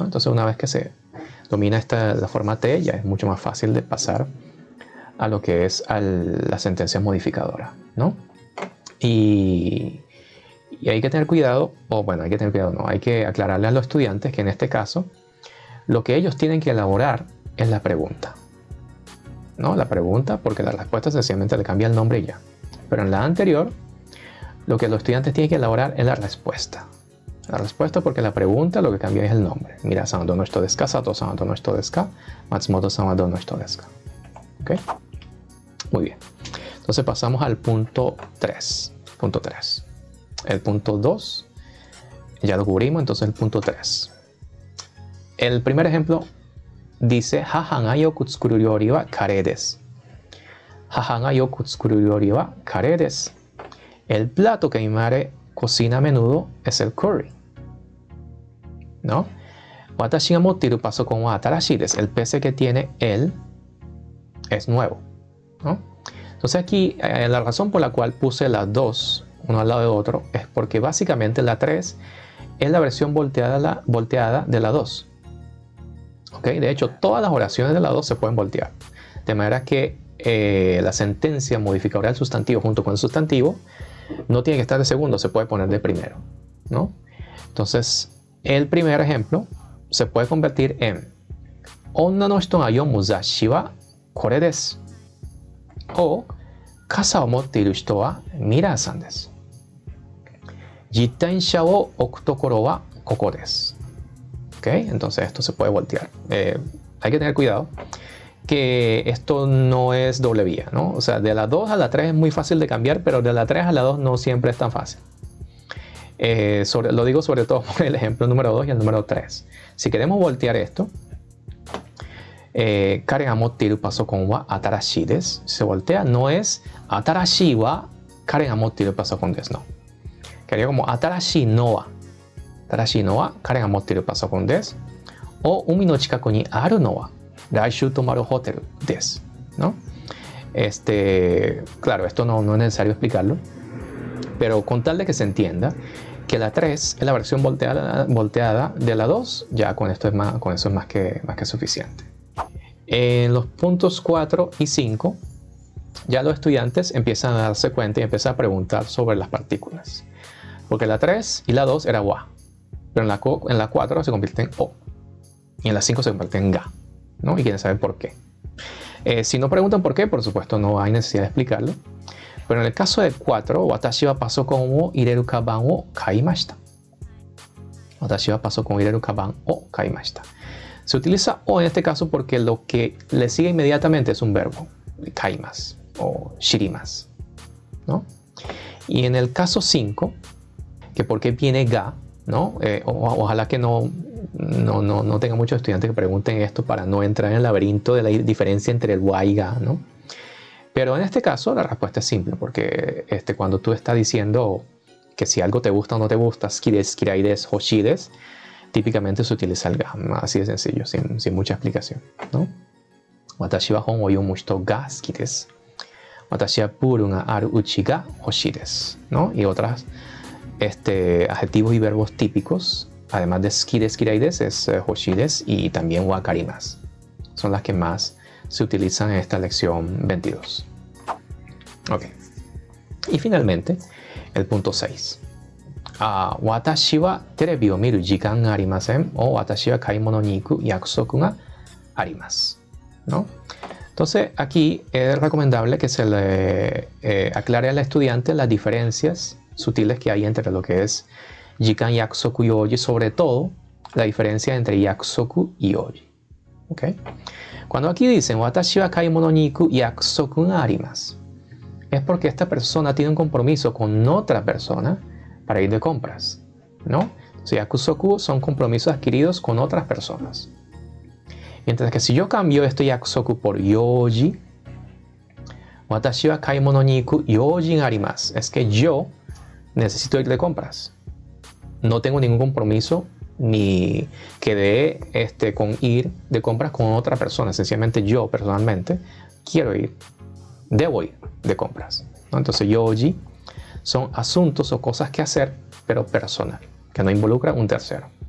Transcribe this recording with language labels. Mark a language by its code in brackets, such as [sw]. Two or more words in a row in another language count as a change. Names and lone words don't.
[es] Entonces, una vez que se domina la forma T, ya es mucho más fácil de pasar a lo que es la sentencia modificadora, ¿no? Y hay que tener cuidado, hay que aclararle a los estudiantes que en este caso lo que ellos tienen que elaborar es la pregunta, ¿no? La pregunta, porque la respuesta sencillamente le cambia el nombre y ya. Pero en la anterior, lo que los estudiantes tienen que elaborar es la respuesta. La respuesta, porque la pregunta lo que cambia es el nombre. [ja] ミラさんはどの人ですか? 佐藤さんはどの人ですか? 松本さんはどの人ですか? [es] ¿Ok? Muy bien. Entonces pasamos al punto 3. Punto 3. El punto 2 ya lo cubrimos, entonces el punto 3. El primer ejemplo dice: [ja] 母がよく作る料理はカレーです. 母がよく作る料理はカレーです. [es] El plato que mi madre cocina a menudo es el curry, ¿no? [ja] 私が持っているパソコンは新しいです. [es] El PC que tiene él es nuevo, ¿no? Entonces aquí la razón por la cual puse las dos uno al lado de otro es porque básicamente la 3 es la versión volteada de la 2. ¿Ok? De hecho, todas las oraciones de la 2 se pueden voltear. De manera que la sentencia modificadora del sustantivo junto con el sustantivo no tiene que estar de segundo, se puede poner de primero, ¿no? Entonces, el primer ejemplo se puede convertir en [ja] 女の人が読む雑誌はこれです. O 傘を持っている人はミラさんです. 自転車を置く所はここです. [es] ¿Ok? Entonces esto se puede voltear. Hay que tener cuidado que esto no es doble vía, ¿no? O sea, de la 2 a la 3 es muy fácil de cambiar, pero de la 3 a la 2 no siempre es tan fácil. Lo digo sobre todo por el ejemplo número 2 y el número 3. Si queremos voltear esto, [ja] 彼が持っているパソコンは新しいです. [es] Si se voltea, no es [ja] 新しいは彼が持っているパソコンです, [es] no. Quedaría como [ja] 新しいのは彼が持っているパソコンです. O 海の近くにあるのは来週泊まるホテルです, [es] ¿no? Claro, esto no es necesario explicarlo, Pero con tal de que se entienda que la 3 es la versión volteada de la 2, ya con eso es más que suficiente. En los puntos 4 y 5, ya los estudiantes empiezan a darse cuenta y empiezan a preguntar sobre las partículas. Porque la 3 y la 2 era wa, pero en la 4 se convierte en o. Y en la 5 se convierte en ga, ¿no? Y quieren saber por qué. Si no preguntan por qué, por supuesto no hay necesidad de explicarlo. Pero en el caso de 4, [ja] 私はパソコンを入れるかばんを買いました. 私はパソコンを入れるかばんを買いました. [es] Se utiliza o en este caso porque lo que le sigue inmediatamente es un verbo, kaimas o shirimas, ¿no? Y en el caso 5, que por qué viene ga, ¿no? Ojalá que no tenga muchos estudiantes que pregunten esto para no entrar en el laberinto de la diferencia entre el wa y ga, ¿no? Pero en este caso la respuesta es simple, porque cuando tú estás diciendo que si algo te gusta o no te gusta, [ja] 好きです、嫌いです、欲しいです, [es] típicamente se utiliza el ga, así de sencillo, sin mucha explicación, ¿no? [ja] 私は本を読む人が好きです. 私はプールがある家が欲しいです, [es] ¿no? Y otras adjetivos y verbos típicos, además de [ja] 好きです、嫌いです, [es] es [ja] 欲しいです [es] y también wakarimasu. Son las que más se utilizan en esta lección 22. Ok. Y finalmente, el punto 6. [ja] 私はテレビを見る時間がありません o 私は買い物に行く約束があります, [es] ¿no? Entonces, aquí es recomendable que se le aclare al estudiante las diferencias sutiles que hay entre lo que es jikan, yakusoku y oji, sobre todo la diferencia entre yakusoku y oji. ¿Ok? Cuando aquí dicen [ja] 私は買い物に行く約束があります, [es] es porque esta persona tiene un compromiso con otra persona para ir de compras, ¿no? Entonces, yakusoku son compromisos adquiridos con otras personas. Mientras que si yo cambio este yakusoku por yoji, [ja] 私は買い物に行く用事があります, [es] es que yo necesito ir de compras. No tengo ningún compromiso ni quedé con ir de compras con otra persona. Sencillamente yo personalmente debo ir de compras, ¿no? Entonces yoji son asuntos o cosas que hacer, pero personal, que no involucra un tercero.